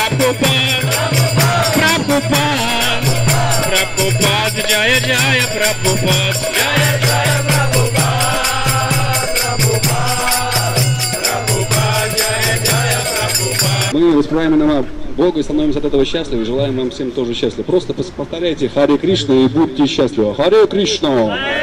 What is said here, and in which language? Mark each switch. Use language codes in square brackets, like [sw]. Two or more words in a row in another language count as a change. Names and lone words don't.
[sa] प्रभुपाद, प्रभुपाद, जय जय प्रभुपाद, जय जय प्रभुपाद, प्रभुपाद, जय जय प्रभुपाद. [ru] Мы воспеваем имена Бога и становимся от этого счастливы. Желаем вам всем тоже счастья. Просто повторяйте Харе Кришна и будьте счастливы. Харе Кришна!